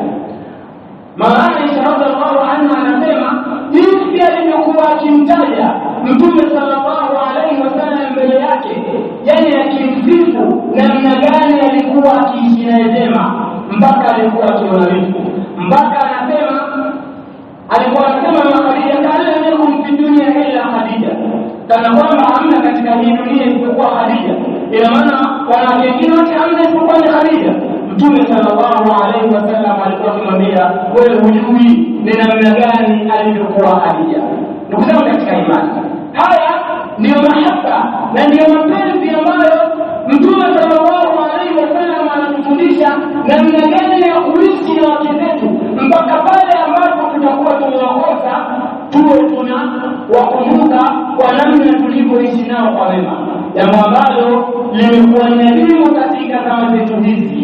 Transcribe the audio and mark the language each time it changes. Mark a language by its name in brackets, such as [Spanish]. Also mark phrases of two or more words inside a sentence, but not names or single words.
[Swahili] Mama Aisha [Arabic] رضي الله عنها [Swahili] anasema jinsi alivyokuwa akimtaja Mtume [Arabic] صلى الله عليه وسلم [Swahili] mbele yake, yani akimsifu namna gani alikuwa akiishi naye vyema, mpaka alikuwa akiona wivu, mpaka alikuwa anasema Khadija, [Arabic] كان لكم في دنيا إلا خديجة, [Swahili] kana kwamba hamna katika hii dunia isipokuwa Khadija. Ina maana wanawake wengine wote hamna isipokuwa Khadija. Mtume [Arabic] صلى الله عليه وسلم [Swahili] alikuwa akimwambia, wewe hujui ni namna gani alivyokuwa Khadija. Ndugu zangu katika imani, haya ndio mahaba na ndio mapenzi ambayo Mtume [Arabic] صلى الله عليه وسلم [Swahili] anatufundisha namna gani ya kuishi na wake zetu, mpaka pale ambapo tutakuwa tumewakosa tuwe tunawakumbuka kwa namna tulivyoishi nao kwa wema, jambo ambalo limekuwa ni elimu katika zama zetu hizi.